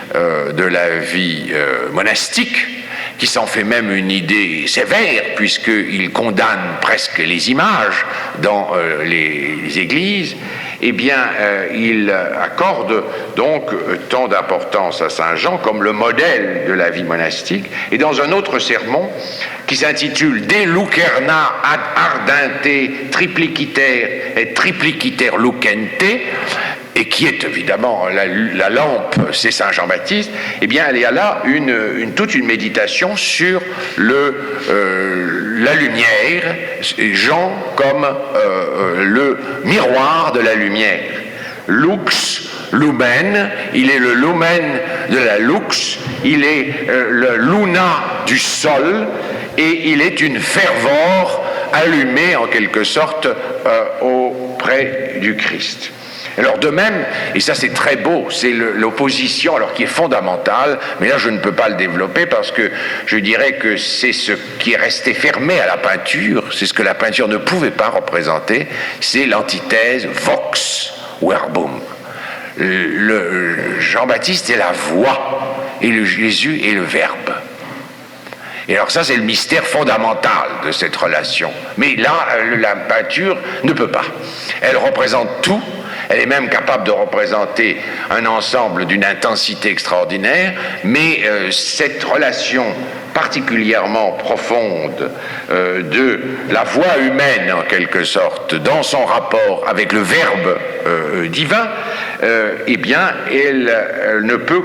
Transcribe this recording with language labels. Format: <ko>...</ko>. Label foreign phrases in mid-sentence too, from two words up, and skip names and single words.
<fr>monastique, qui s'en fait même une idée sévère, puisqu'il condamne presque les images dans les églises, eh bien, il accorde donc tant d'importance à Saint Jean comme le modèle de la vie monastique. Et dans un autre sermon qui s'intitule De lucerna ad ardente tripliciter et tripliciter lucente, et qui est évidemment la lampe, c'est Saint Jean-Baptiste, eh bien, il y a là toute une méditation sur la lumière, Jean comme le miroir de la lumière.</fr> <la>Lux, lumen,</la> <fr>il est le lumen de la lux, il est le luna du sol, et il est une ferveur allumée en quelque sorte auprès du Christ. Alors de même, et ça c'est très beau, c'est l'opposition, alors qui est fondamentale, mais là je ne peux pas le développer parce que je dirais que c'est ce qui est resté fermé à la peinture, c'est ce que la peinture ne pouvait pas représenter, c'est l'antithèse</fr> <la>vox verbum.</la> <fr>Jean-Baptiste est la voix, et Jésus est le verbe. Et alors ça c'est le mystère fondamental de cette relation. Mais là, la peinture ne peut pas. Elle représente tout. Elle est même capable de représenter un ensemble d'une intensité extraordinaire, mais cette relation particulièrement profonde de la voix humaine, en quelque sorte, dans son rapport avec le Verbe divin, eh bien, elle ne peut</fr>